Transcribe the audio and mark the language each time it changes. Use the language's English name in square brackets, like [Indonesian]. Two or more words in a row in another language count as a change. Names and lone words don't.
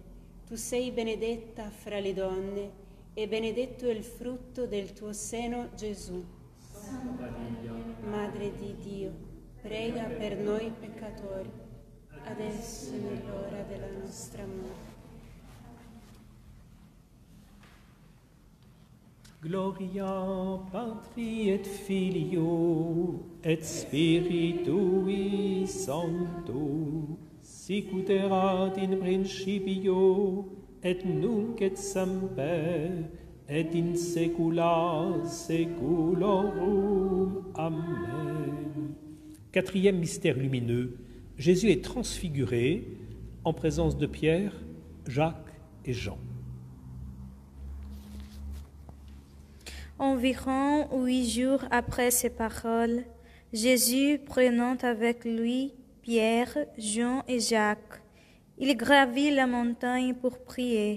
[Italian] Tu sei benedetta fra le donne e benedetto è il frutto del tuo seno, Gesù. Madre di Dio, prega per noi peccatori, adesso e nell'ora della nostra morte. [Latin] Gloria Patri et Filio et Spiritui Sancto, sicut erat in principio et nunc et semper et in saecula saeculorum. Amen. [French] Quatrième mystère lumineux, Jésus est transfiguré en présence de Pierre, Jacques et Jean. Environ 8 jours après ces paroles, Jésus, prenant avec lui Pierre, Jean et Jacques, il gravit la montagne pour prier.